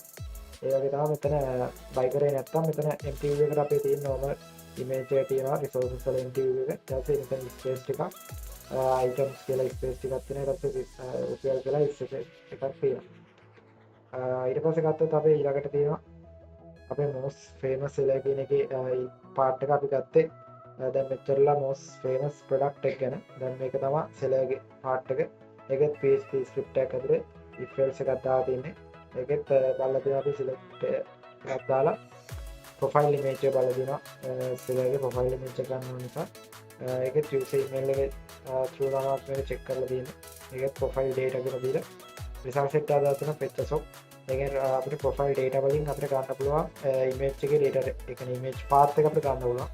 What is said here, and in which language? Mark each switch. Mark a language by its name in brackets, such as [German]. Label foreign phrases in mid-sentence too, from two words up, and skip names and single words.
[Sinhala] ඒ වගේ තමයි මෙතන buy කරේ නැත්නම් මෙතන MTV එකට අපේ තියෙන [English] normal image [Sinhala] එක තියෙනවා resources වල MTV එක. ඊට පස්සේ මෙතන space ටිකක් අයිටම්ස් කියලා ස්පේස් ටිකක් තියෙනවා. ඊට පස්සේ රුපියල් කියලා එකක් තියෙනවා. ඊට පස්සේ ගත්තොත් අපේ ඊළඟට තියෙනවා අපේ [English] most famous seller [Sinhala] කියන එකේ part එක අපි ගත්තේ දැන් මෙච්චරලා [English] most famous product [Sinhala] එක ගැන. දැන් මේක තමයි seller ගේ part එක. ඒකෙත් [English] PHP script [Sinhala] එකක් ඇතුලේ [English] if else [Sinhala] එකක් දාලා තියෙන්නේ. ඒකෙත් බලලා තියෙනවා අපි select එකක් දාලා [English] profile image [Sinhala] එක බලලා දිනවා. seller ගේ [English] profile image [Sinhala] එක ගන්න නිසා ඒකෙත් [English] user email [Sinhala] එක through දානවා මේක check කරලා තියෙන්නේ. ඒකෙත් [English] profile data [Sinhala] කියලා දීලා [English] result set [Sinhala] දාලා තියෙන picture ඒකෙන් අපිට [English] profile data [Sinhala] වලින් අපිට ගන්න පුළුවන් image එකේ data ඒ කියන්නේ [English] image path [Sinhala] එක අපිට ගන්න පුළුවන්.